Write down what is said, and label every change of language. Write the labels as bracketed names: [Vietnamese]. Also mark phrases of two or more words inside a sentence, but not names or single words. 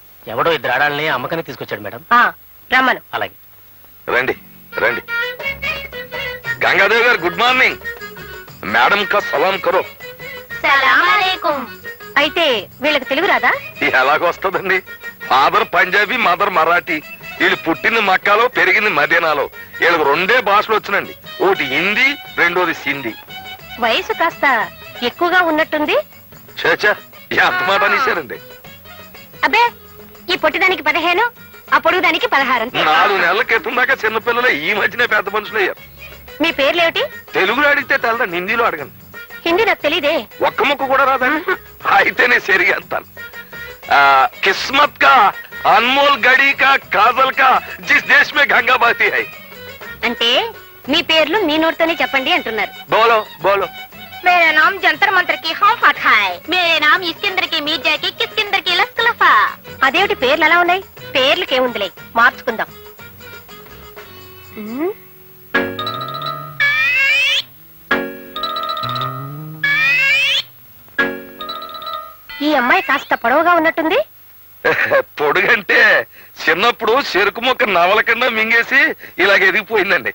[Telugu] ఎవడో ఇద్దరు ఆడాలని అమ్మకానికి తీసుకొచ్చాడు మేడం. రమ్మను. అలాగే. రండి రండి. గంగాదేవి గారు [English] good morning. [Hindi] मेडम का सलाम करो. [Telugu] అయితే వీళ్ళకి తెలుగు రాదా? ఎలాగొస్తుందండి? ఫాదర్ పంజాబీ, మదర్ మరాఠీ. వీళ్ళు పుట్టింది మక్కాలో, పెరిగింది మదీనాలో. వీళ్ళకి 2 భాషలు వచ్చినండి. ఒకటి హిందీ, రెండోది సింధీ. వయసు కాస్త ఎక్కువగా ఉన్నట్టుంది. చేచా ఎంత మాట అనేసారండి. అబ్బే, ఈ పొట్టిదానికి 15, ఆ పొడుగుదానికి 16. 4 నెలల క్రితం దాకా చిన్నపిల్లలే, ఈ మధ్యనే పెద్ద మనుషులు అయ్యారు. మీ పేర్లేమిటి? తెలుగులో అడిగితే తెలదండి, హిందీలో అడగండి. హిందీ నాకు తెలీదే. ఒక్క ముక్క కూడా రాదండి. అయితేనే సరిగా అంతాను. [Hindi] किस्मत का अनमोल घड़ी का काजल का जिस देश में गंगा बहती है. [Telugu] అంటే మీ పేర్లు మీ నోటితోనే చెప్పండి అంటున్నారు. [Hindi] बोलो बोलो. मेरा नाम जंतर मंतर की हम फटा है. मेरे नाम इस्किंदर की मीर्जा की किस्किंदर की लस्कलफा. [Telugu] అదేమిటి పేర్లు అలా ఉన్నాయి? పేర్లకి ఏముందిలే, మార్చుకుందాం. ఈ అమ్మాయి కాస్త పొడవుగా ఉన్నట్టుంది. పొడుగంటే చిన్నప్పుడు చెరుకు మొక్క నవల కింద మింగేసి ఇలాగ ఎదిగిపోయిందండి.